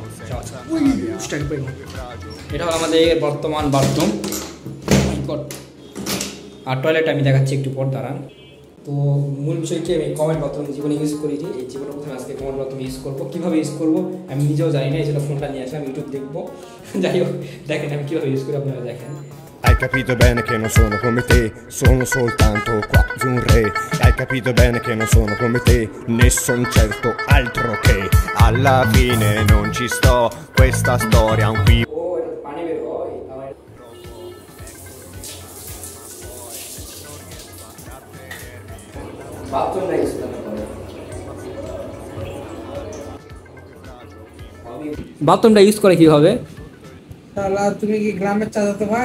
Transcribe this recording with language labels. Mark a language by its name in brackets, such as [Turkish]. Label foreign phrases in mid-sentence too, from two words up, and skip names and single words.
[Bangla] এটা হলো আমাদের বর্তমান বাথরুম, আর টয়লেট আমি দেখাচ্ছি একটু পর, দাঁড়ান। তো মূল বিষয় কি, আমি [English] comment bathroom [Bangla] জীবনে ইউজ করিনি, এই জীবনে প্রথমে আজকে [English] comment bathroom [Bangla] ইউজ করবো। কীভাবে ইউজ করবো আমি নিজেও জানি না, এই জন্য ফোনটা নিয়ে আসলাম, ইউটিউব দেখবো। যাই হোক, দেখেন আমি কীভাবে ইউজ করি, আপনারা দেখেন। [Italian] Hai capito bene che non sono come te, sono soltanto quasi un re. Hai capito bene che non sono come te, ne son certo altro che. Alla fine non ci sto, questa storia un qui. [Bangla] বাথরুমটা ইউজ করে কিভাবে? শালা তুমি কি গ্রামের চাচাতো ভাই?